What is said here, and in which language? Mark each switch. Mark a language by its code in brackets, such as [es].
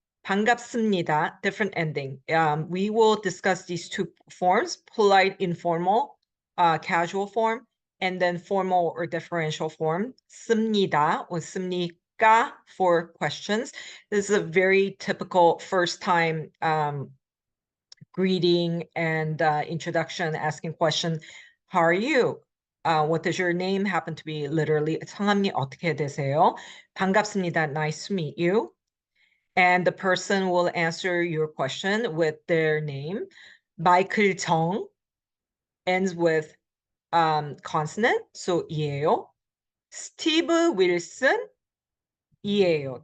[en] 반갑습니다, different ending. We will discuss these two forms, polite informal, casual form, and then formal or differential form. [ko] 씁니다 [en] or [ko] 씁니까 [en] for questions. This is a very typical first time greeting and introduction, asking question. How are you? What does your name happen to be? [ko] Literally, 성함이 어떻게 되세요? 반갑습니다. [en] Nice to meet you. And the person will answer your question with their name. 마이클 정 ends with consonant, so [ko] 이에요. 스티브 윌슨 이에요.